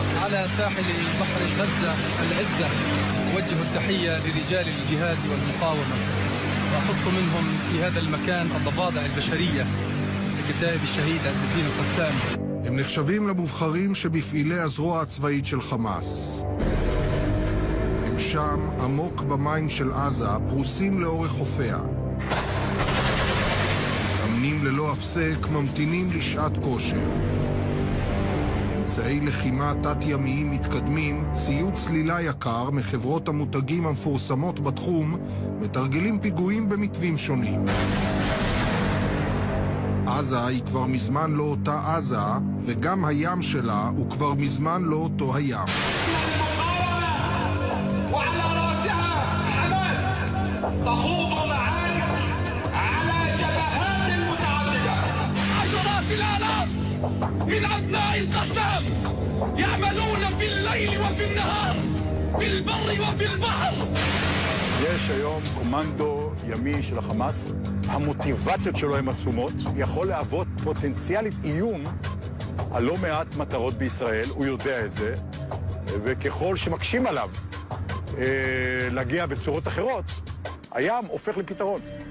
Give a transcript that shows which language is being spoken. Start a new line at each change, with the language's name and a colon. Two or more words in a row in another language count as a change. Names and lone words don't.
Arabic: على ساحل بحر غزة العزة أوجه التحية لرجال الجهاد والمقاومة، وأخص منهم في هذا المكان الضفادع البشرية لكتائب الشهيد عز الدين القسام.
Hebrew: הם נחשבים למובחרים שבפעילי הזרוע הצבאית של חמאס. הם שם עמוק במים של עזה, פרוסים לאורך חופיה. מתאמנים ללא הפסק, ממתינים לשעת כושר. אמצעי לחימה תת-ימיים מתקדמים, ציוד צלילה יקר מחברות המותגים המפורסמות בתחום, מתרגלים פיגועים במתווים שונים. עזה היא כבר מזמן לא אותה עזה, וגם הים שלה הוא כבר מזמן לא אותו הים.
Arabic: من أبناء القسام يعملون في الليل وفي النهار في البر وفي البحر.
Hebrew: יש היום קומנדו ימי של החמאס, המוטיבציות שלו הן עצומות, יכול להוות פוטנציאלית איום על לא מעט מטרות בישראל, הוא יודע את זה, וככל שמקשים עליו להגיע בצורות אחרות, הים הופך לפתרון.